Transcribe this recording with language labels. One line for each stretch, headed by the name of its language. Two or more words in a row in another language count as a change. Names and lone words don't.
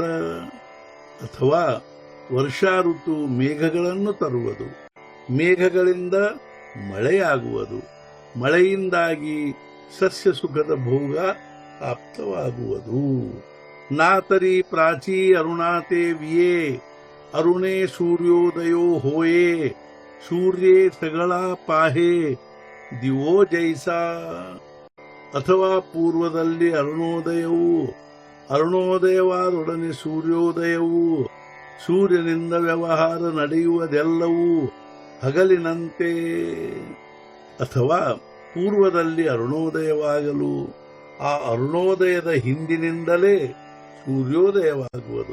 Kannada: ಅಥವಾ ವರ್ಷಾ ಋತು ಮೇಘಗಳನ್ನು ತರುವುದು, ಮೇಘಗಳಿಂದ ಮಳೆಯಾಗುವುದು, ಮಳೆಯಿಂದಾಗಿ ಸಸ್ಯ ಸುಖದ ಭೋಗ ಪ್ರಾಪ್ತವಾಗುವುದು.
Marathi: नातरी प्राची अरुणाते विये अरुणे सूर्योदयो होये सूर्ये सगळा पाहे दिवो जैसा.
Kannada: ಅಥವಾ ಪೂರ್ವದಲ್ಲಿ ಅರುಣೋದಯವು, ಅರುಣೋದಯವಾದೊಡನೆ ಸೂರ್ಯೋದಯವು, ಸೂರ್ಯನಿಂದ ವ್ಯವಹಾರ ನಡೆಯುವುದೆಲ್ಲವೂ ಹಗಲಿನಂತೆ. ಅಥವಾ ಪೂರ್ವದಲ್ಲಿ ಅರುಣೋದಯವಾಗಲು ಆ ಅರುಣೋದಯದ ಹಿಂದಿನಿಂದಲೇ ಸೂರ್ಯೋದಯವಾಗುವುದು.